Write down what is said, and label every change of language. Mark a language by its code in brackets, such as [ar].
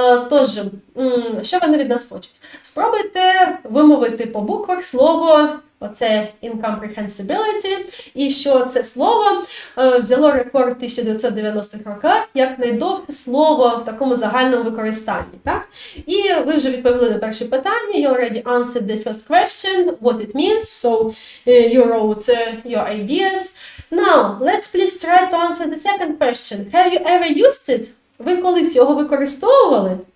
[uk] Тож, що вони від нас хочуть? Спробуйте вимовити по буквах слово, оце incomprehensibility, і що це слово взяло рекорд в 1990-х роках як найдовше слово в такому загальному використанні, так? І ви вже відповіли на перше питання, [en] you already answered the first question, what it means, so you wrote your ideas. Now, let's please try to answer the second question. Have you ever used it? [uk] Ви колись його використовували?